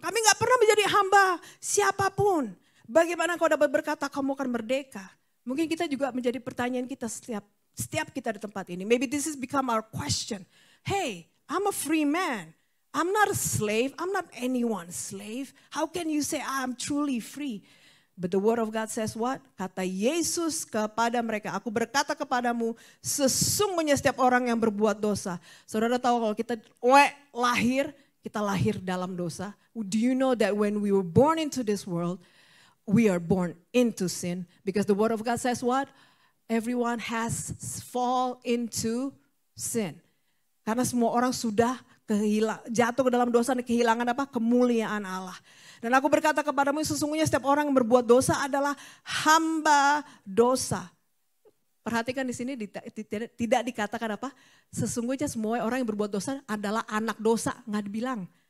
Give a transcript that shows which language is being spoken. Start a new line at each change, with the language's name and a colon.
Indonesian: Kami gak pernah menjadi hamba siapapun. Bagaimana kau dapat berkata kamu akan merdeka? Mungkin kita juga menjadi pertanyaan kita setiap kita di tempat ini.
English: Maybe this has become our question. Hey, I'm a free man. I'm not a slave. I'm not anyone's slave. How can you say I'm truly free? But the word of God says what?
Indonesian: Kata Yesus kepada mereka, aku berkata kepadamu, sesungguhnya setiap orang yang berbuat dosa. Saudara tahu kalau kita lahir dalam dosa.
English: Do you know that when we were born into this world, we are born into sin? Because the word of God says what? Everyone has fall into sin.
Indonesian: Karena semua orang sudah jatuh ke dalam dosa dan kehilangan apa? Kemuliaan Allah. Dan aku berkata kepadamu, sesungguhnya setiap orang yang berbuat dosa adalah hamba dosa. Perhatikan di sini tidak dikatakan apa? Sesungguhnya semua orang yang berbuat dosa adalah anak dosa, nggak dibilang.